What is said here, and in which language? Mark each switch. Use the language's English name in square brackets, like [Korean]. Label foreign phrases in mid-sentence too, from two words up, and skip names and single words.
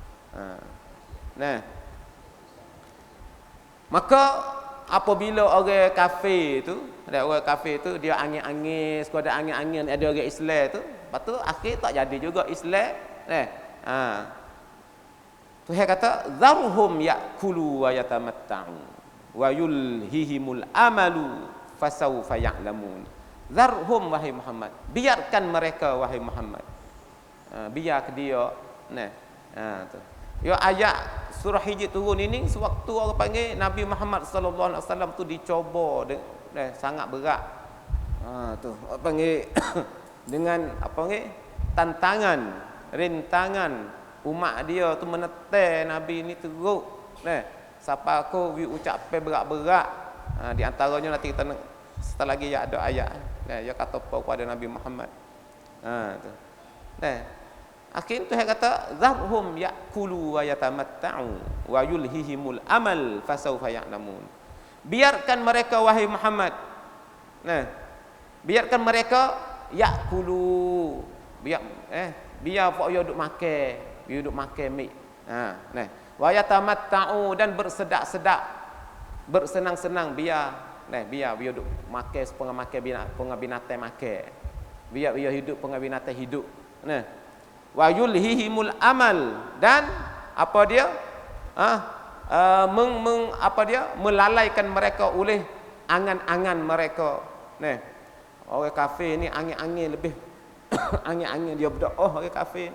[Malay] Maka apabila orang kafir tu, dia angin-angin, sekadar angin-angin ada orang Islam tu, lepas tu akhir tak jadi juga Islam. Tuhan kata [Arabic] ذرهم يأكلوا ويتمتعوا ويلههم الأمل فسوف يعلمون. [Malay] Zarhum wahai Muhammad, biarkan mereka wahai Muhammad. Biar dia tu. Ya ayat surah Hijr turun ini sewaktu orang panggil Nabi Muhammad [Arabic] صلى الله عليه وسلم [Malay] tu dicoba sangat berat. Tu orang panggil dengan apa panggil tantangan, rintangan umat dia tu menetai Nabi ni teruk. Siapa aku ucap berat-berat. Di antaranya nanti kita setelah lagi ya ada ayat. Dia kata apa kepada Nabi Muhammad. Tu. Akhirnya Tuhan kata [Arabic] ذرهم يأكلوا ويتمتعوا ويلههم الأمل فسوف يعلمون. [Malay] Biarkan mereka wahai Muhammad. Biarkan mereka yakulu. Biar pak yo duk makan mik. [Arabic] ويتمتعوا [Malay] dan bersedak-sedak, bersenang-senang biar duk makan setengah makan binatang makan. Biar hidup setengah binatang hidup. [Arabic] ويلههم الأمل [Malay] dan apa dia melalaikan mereka oleh angan-angan mereka. Orang kafir ni angin-angin lebih Angin-angin dia berdoa orang kafir ni.